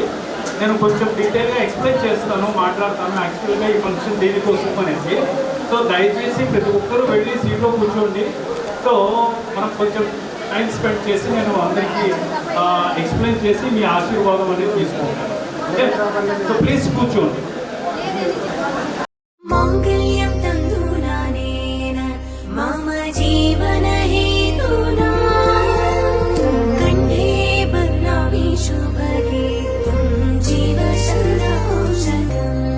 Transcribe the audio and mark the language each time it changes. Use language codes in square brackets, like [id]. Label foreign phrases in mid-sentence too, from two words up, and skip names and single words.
[te] నేను కొంచెం డీటెయిల్గా ఎక్స్ప్లెయిన్ చేస్తాను, మాట్లాడతాను. యాక్చువల్గా ఈ ఫంక్షన్ దీనికోసం అనేసి. సో దయచేసి ప్రతి ఒక్కరూ వెళ్ళి సీట్లో కూర్చోండి. సో మనం కొంచెం [en] time spend [te] చేసి నేను అందరికీ ఎక్స్ప్లెయిన్ చేసి మీ ఆశీర్వాదం అనేది తీసుకుంటాను. [en] OK, so please కూర్చోండి. [sa] माङ्गल्यं तन्दुनानेन मम जीवनहेतुना कण्ठे बध्नामि शुभगे त्वं जीव शरदौषधम्